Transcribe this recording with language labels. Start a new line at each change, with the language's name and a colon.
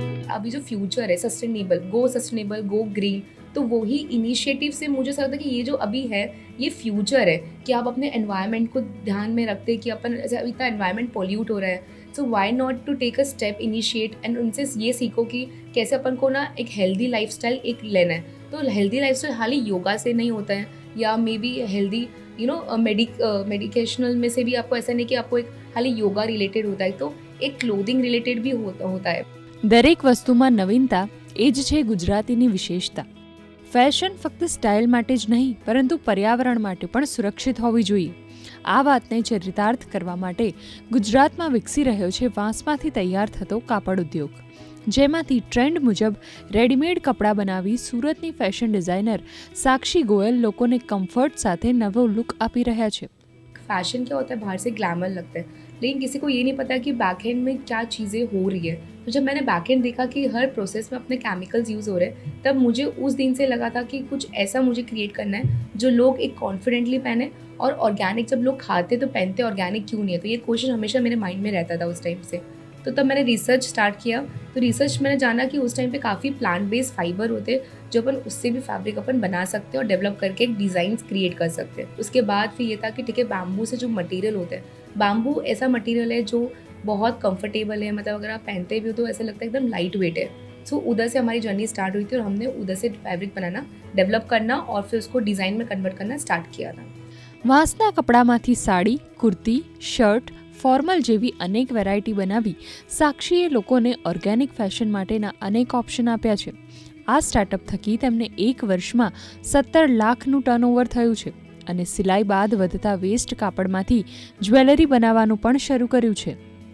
Hindi: अभी जो फ्यूचर है सस्टेनेबल, गो ग्रीन, तो वही इनिशिएटिव से मुझे ऐसा लगता है कि ये जो अभी है ये फ्यूचर है कि आप अपने एनवायरनमेंट को ध्यान में रखते हैं कि अपन ऐसा इतना एनवायरनमेंट पॉल्यूट हो रहा है,
English: so why not to take a step, initiate and
Hindi: उनसे ये सीखो कि कैसे अपन को ना एक हेल्दी लाइफस्टाइल एक लेना है. तो हेल्दी लाइफस्टाइल खाली योगा से नहीं होता है या may be healthy you know मेडिकेशनल में से भी आपको ऐसा नहीं कि आपको एक खाली योगा रिलेटेड होता है, तो एक क्लोथिंग रिलेटेड भी होता है.
Gujarati: દરેક વસ્તુમાં નવીનતા એ જ છે ગુજરાતીની વિશેષતા. ફેશન ફક્ત સ્ટાઇલ માટે જ નહીં પરંતુ પર્યાવરણ માટે પણ સુરક્ષિત હોવી જોઈએ. આ વાતને ચરિતાર્થ કરવા માટે ગુજરાતમાં વિકસી રહ્યો છે વાંસમાંથી તૈયાર થતો કાપડ ઉદ્યોગ, જેમાંથી ટ્રેન્ડ મુજબ રેડીમેડ કપડાં બનાવી સુરતની ફેશન ડિઝાઇનર સાક્ષી ગોયલ લોકોને કમ્ફર્ટ સાથે નવો લુક આપી રહ્યા છે.
Hindi: फैशन क्या होता है, बाहर से ग्लैमर लगता है, लेकिन किसी को ये नहीं पता कि बैक एंड में क्या चीज़ें हो रही है. तो जब मैंने बैक एंड देखा कि हर प्रोसेस में अपने केमिकल्स यूज़ हो रहे हैं, तब मुझे उस दिन से लगा था कि कुछ ऐसा मुझे क्रिएट करना है जो लोग एक कॉन्फिडेंटली पहने, और ऑर्गेनिक जब लोग खाते तो पहनते ऑर्गेनिक क्यों नहीं है. तो ये क्वेश्चन हमेशा मेरे माइंड में रहता था उस टाइम से. तो तब मैंने रिसर्च स्टार्ट किया. तो रिसर्च मैंने जाना कि उस टाइम पे काफ़ी प्लांट बेस्ड फाइबर होते हैं जो अपन उससे भी फैब्रिक अपन बना सकते हैं और डेवलप करके एक डिज़ाइन क्रिएट कर सकते हैं. उसके बाद फिर ये था कि ठीक है, बैम्बू से जो मटेरियल होते हैं, बैम्बू ऐसा मटेरियल है जो बहुत कंफर्टेबल है, मतलब अगर आप पहनते भी हो तो ऐसा लगता है एकदम लाइट वेट है. सो उधर से हमारी जर्नी स्टार्ट हुई थी और हमने उधर से फैब्रिक बनाना, डेवलप करना और फिर उसको डिज़ाइन में कन्वर्ट करना स्टार्ट किया था.
Gujarati: વાંસના કપડામાંથી સાડી, કુર્તી, શર્ટ, ફોર્મલ જેવી અનેક વેરાયટી બનાવી સાક્ષીએ લોકોને ઓર્ગેનિક ફેશન માટેના અનેક ઓપ્શન આપ્યા છે. આ સ્ટાર્ટઅપ થકી તેમને એક વર્ષમાં 17 લાખનું ટર્નઓવર થયું છે અને સિલાઈ બાદ વધતા વેસ્ટ કાપડમાંથી જ્વેલરી બનાવવાનું પણ શરૂ કર્યું છે.